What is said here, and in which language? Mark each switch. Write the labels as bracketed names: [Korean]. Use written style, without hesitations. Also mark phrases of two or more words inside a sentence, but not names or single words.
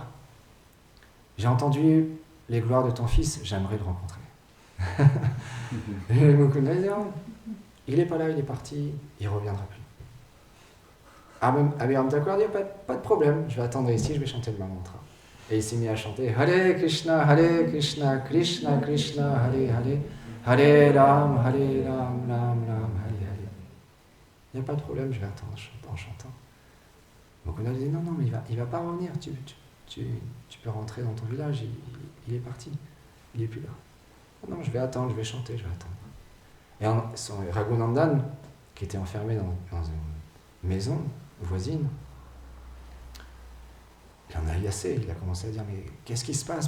[French] J'ai entendu les gloires de ton fils, j'aimerais le rencontrer. » Et Mukunda, il dit, oh, il n'est pas là, il est parti, il ne reviendra plus. Abhiram Thakur dit, pas de problème, je vais attendre ici, je vais chanter le mantra. Et il s'est mis à chanter [Sanskrit] हरे कृष्ण, कृष्ण कृष्ण, हरे हरे, हरे राम, राम राम, हरे हरे. [French] Il n'y a pas de problème, je vais attendre en chantant. Donc on a dit non, mais il va pas revenir, tu peux rentrer dans ton village, il est parti, il n'est plus là. Non, je vais attendre, je vais chanter, je vais attendre. Et Raghunandan, qui était enfermé dans une maison voisine, il en a eu assez, il a commencé à dire, mais qu'est-ce qui se passe?